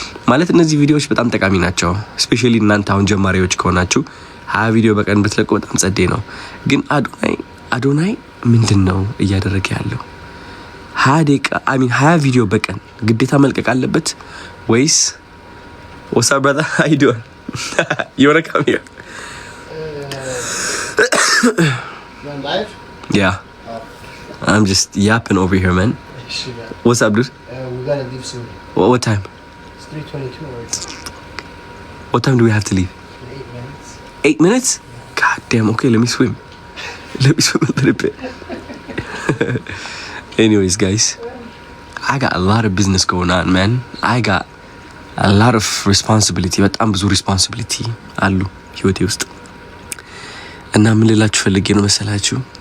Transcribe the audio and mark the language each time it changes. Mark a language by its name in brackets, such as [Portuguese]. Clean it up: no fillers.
[Amharic] ማለት እነዚህ ቪዲዮዎች በጣም ጠቃሚ ናቸው። ስፔሻሊ እናንተ አሁን ጀማሪዎች ከሆናችሁ 20 ቪዲዮ በቀን ብትለቁ በጣም ጸዴ ነው። ግን አዶናይ ምንድነው እያደረገ ያለው? 20 ደቂቃ 20 ቪዲዮ በቀን ግዴታ መልቀቅ አለበት ወይስ? [English] what's up brother, how you doing? You wanna come here? You're live? Yeah. I'm just yapping over here, man. What's up, dude? We gotta leave soon. What time? It's 3:22 already. What time do we have to leave? 8 minutes. 8 minutes? God damn, okay, let me swim a little bit. Anyways, guys, I got a lot of business going on, man. I got a lot of responsibility. [Amharic] በጣም ብዙ responsibility አሉ ህይወቴ ውስጥ። እና ምን ልላችሁ ፈልጌ ነው መሰላችሁ?